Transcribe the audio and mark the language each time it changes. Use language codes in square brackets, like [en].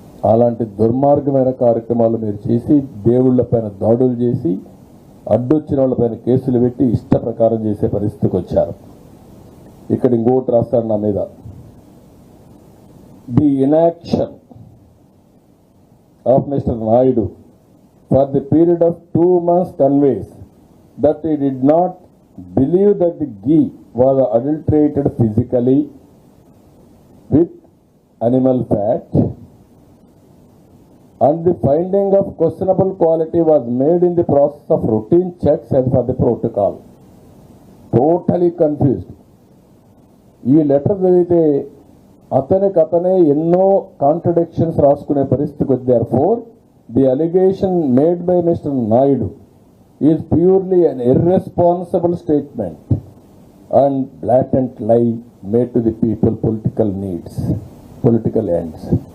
[te] అలాంటి దుర్మార్గమైన కార్యక్రమాలు మీరు చేసి, దేవుళ్ల పైన దాడులు చేసి, అడ్డొచ్చిన వాళ్ళ పైన కేసులు పెట్టి ఇష్ట ప్రకారం చేసే పరిస్థితికి వచ్చారు. ఇక్కడ ఇంకోటి రాస్తారు నా మీద, [en] the inaction of Mr. Naidu for the period of 2 months conveys that he did not believe that the ghee was adulterated physically with animal fat, and the finding of questionable quality was made in the process of routine checks as per the protocol. Totally confused. [te] ఈ letter చదివితే అతనే ఎన్నో contradictions రాసుకునే పరిస్థితికి వచ్చారు. [en] For the allegation made by Mr Naidu is purely an irresponsible statement and blatant lie made to the people political needs, political ends.